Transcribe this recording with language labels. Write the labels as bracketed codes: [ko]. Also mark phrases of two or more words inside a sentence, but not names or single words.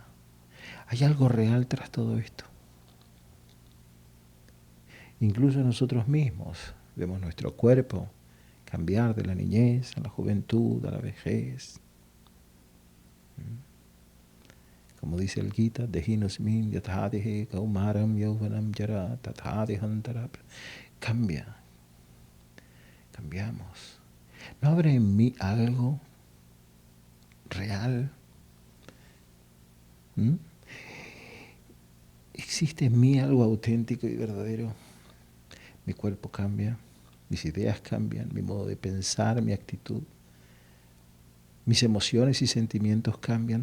[es] Hay algo real tras todo esto. Incluso nosotros mismos vemos nuestro cuerpo cambiar de la niñez a la juventud, a la vejez. Como dice el Gita, [sa] देहिनोऽस्मिन् यथादेहे कौमारं यौवनं जरा तथादेहान्तर. [es] Cambia, cambiamos. ¿No habrá en mí algo real? ¿Existe en mí algo auténtico y verdadero? Mi cuerpo cambia, mis ideas cambian, mi modo de pensar, mi actitud, mis emociones y sentimientos cambian.